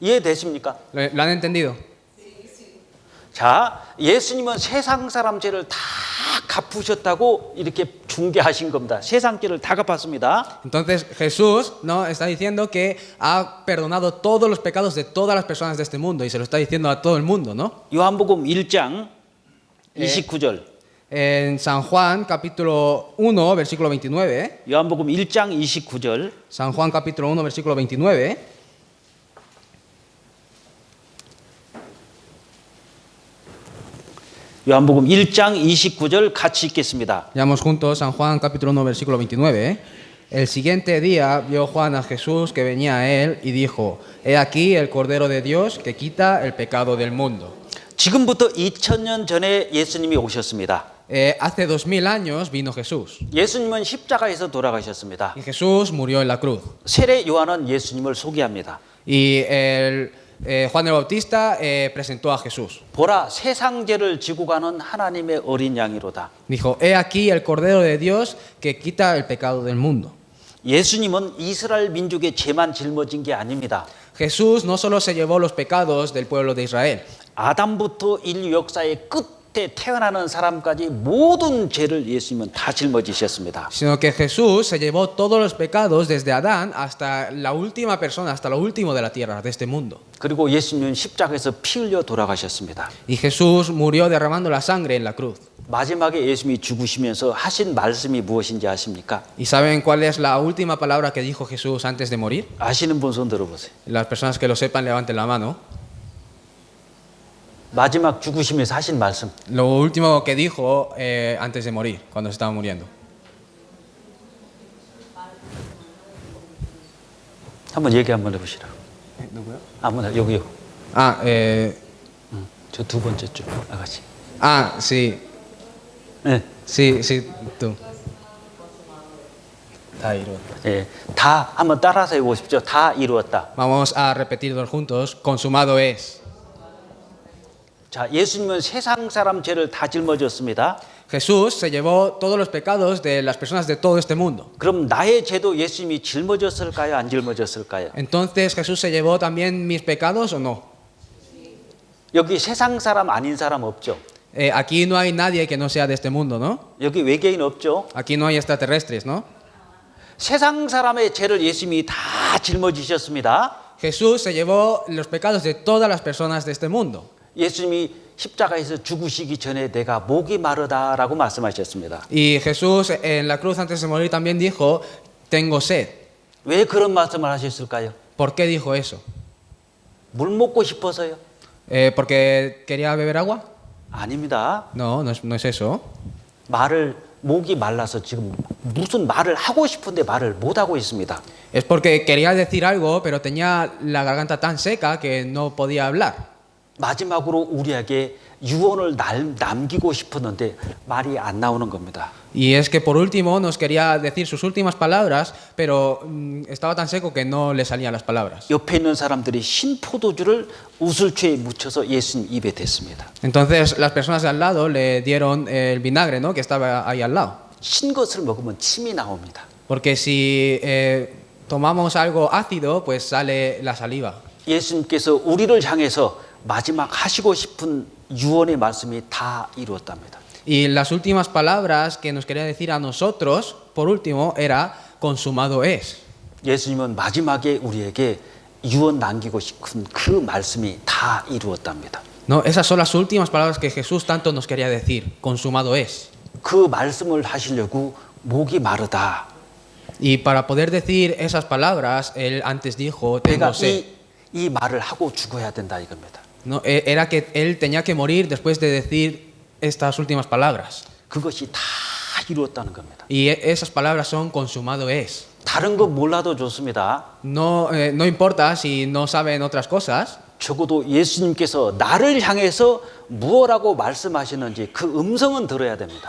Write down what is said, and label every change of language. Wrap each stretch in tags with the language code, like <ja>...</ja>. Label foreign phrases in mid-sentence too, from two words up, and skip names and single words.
<ko>이해되십니까?</ko> <es>¿Lo han entendido?</es> <ko>자, 예수님은 세상 사람 죄를 다 갚으셨다고 이렇게 중개하신 겁니다. 세상 죄를 다 갚았습니다.</ko> <es>Entonces Jesús no está diciendo que ha perdonado todos los pecados de todas las personas de este mundo y se lo está diciendo a todo el mundo, ¿no?</es> <ko>요한복음 1장 29절.</ko> <es>En San Juan capítulo 1 versículo 29,</es> <ko>요한복음 1장 29절.</ko> <es>San Juan capítulo 1 versículo 29,</es> <ko>요한복음 1장 29절 같이 읽겠습니다.</ko> <es>leamos juntos San Juan capítulo 1 versículo 29. El siguiente día vio Juan a Jesús que venía a él y dijo: He aquí el Cordero de Dios que quita el pecado del mundo.</es> <ko>지금부터 2000년 전에 예수님이 오셨습니다.</ko> <es>Hace 2000 años vino Jesús</es> <ko>예수님은 십자가에서 돌아가셨습니다.</ko> <es>y Jesús murió en la cruz.</es> <ko>세례 요한은 예수님을 소개합니다.</ko> <es>Y Juan el Bautista presentó a Jesús.</es> <ko>보라, 세상 죄를 지고 가는 하나님의 어린 양이로다.</ko> <es>Dijo: He aquí el Cordero de Dios que quita el pecado del mundo.</es> <ko>예수님은 이스라엘 민족의 죄만 짊어진 게 아닙니다.</ko> <es>Jesús no solo se llevó los pecados del pueblo de Israel,</es> <ko>아담부터 인류 역사의 끝에 태어나는 사람까지 모든 죄를 예수님은 다 짊어지셨습니다.</ko> <es>sino que Jesús se llevó todos los pecados desde Adán hasta la última persona, hasta lo último de la tierra, de este mundo.</es> <ko>그리고 예수님은 십자가에서 피 흘려 돌아가셨습니다.</ko> <es>Y Jesús murió derramando la sangre en la cruz.</es> <ko>마지막에 예수님이 죽으시면서 하신 말씀이 무엇인지 아십니까?</ko> <es>¿Y saben cuál es la última palabra que dijo Jesús antes de morir?</es> <ko>아시는 분 손 들어보세요.</ko> <es>Las personas que lo sepan levanten la mano.</es> <ko>마지막 죽으시면서 하신 말씀.</ko> <es>Lo último que dijo antes de morir, cuando se estaba muriendo.</es> <ko>한번 얘기 한번 해보시라. ¿Nugu요? 아무나 여기요. 저 두 번째 쪽 아가씨.</ko> <es>Sí,</es> <ko>네.</ko> <es>sí, tú.</es> <ko>다 이루었다. 예, 다 한번 따라서 해보십시오. 다 이루었다.</ko> <es>Vamos a repetirlo juntos. Consumado es.</es> <ko>자, 예수님은 세상 사람 죄를 다 짊어졌습니다.</ko> <es>Jesús se llevó todos los pecados de las personas de todo este mundo.</es> <ko>그럼 나의 죄도 예수님이 짊어졌을까요? 안 짊어졌을까요?</ko> <es>Entonces, ¿Jesús se llevó también mis pecados o no?</es> <ko>여기 세상 사람 아닌 사람 없죠?</ko> <es>Aquí no hay nadie que no sea de este mundo, ¿no?</es> <ko>여기 외계인 없죠?</ko> <es>Aquí no hay extraterrestres, ¿no?</es> <ko>세상 사람의 죄를 예수님이 다 짊어지셨습니다.</ko> <es>Jesús se llevó los pecados de todas las personas de este mundo.</es> <ko>예수님이 십자가에서 죽으시기 전에 내가 목이 마르다라고 말씀하셨습니다.</ko> <es>Y Jesús en la cruz antes de morir también dijo: Tengo sed.</es> <ko>왜 그런 말씀을 하셨을까요?</ko> <es>¿Por qué dijo eso?</es> <ko>물 먹고 싶어서요?</ko> <es>¿Porque quería beber agua?</es> <ko>아닙니다.</ko> <es>No, no es eso.</es> <ko>목이 말라서 지금 무슨 말을 하고 싶은데 말을 못 하고 있습니다.</ko> <es>Es porque quería decir algo, pero tenía la garganta tan seca que no podía hablar.</es> <ko>마지막으로 우리에게 유언을 남기고 싶었는데 말이 안 나오는 겁니다.</ko> <es>Y es que por último nos quería decir sus últimas palabras, pero estaba tan seco que no le salían las palabras.</es> <ko>옆에 있는 사람들이 신 포도주를 우슬초에 묻혀서 예수님 입에 댔습니다.</ko> <es>Entonces las personas de al lado le dieron el vinagre, ¿no? Que estaba ahí al lado.</es> <ko>신 것을 먹으면 침이 나옵니다.</ko> <es>Porque si tomamos algo ácido, pues sale la saliva.</es> <ko>예수님께서 우리를 향해서 마지막 하시고 싶은 유언의 말씀이 다 이루었답니다.</ko> <es>Y las últimas palabras que nos quería decir a nosotros, por último, era: consumado es.</es> <ko>예수님은 마지막에 우리에게 유언 남기고 싶은 그 말씀이 다 이루었답니다.</ko> <es>No, esas son las últimas palabras que Jesús tanto nos quería decir: consumado es.</es> <ko>그 말씀을 하시려고 목이 마르다.</ko> <es>Y para poder decir esas palabras, él antes dijo: tengo</es> <ko>내가</ko> <es>sed.</es> <ko>이 말을 하고 죽어야 된다 이겁니다.</ko> <es>No, era que él tenía que morir después de decir estas últimas palabras.</es> <ko>그것이 다 이루었다는 겁니다.</ko> <es>Y esas palabras son: consumado es.</es> <ko>다른 거 몰라도 좋습니다.</ko> <es>No importa si no saben otras cosas.</es> <ko>적어도 예수님께서 나를 향해서 무엇라고 말씀하시는지 그 음성은 들어야 됩니다.</ko>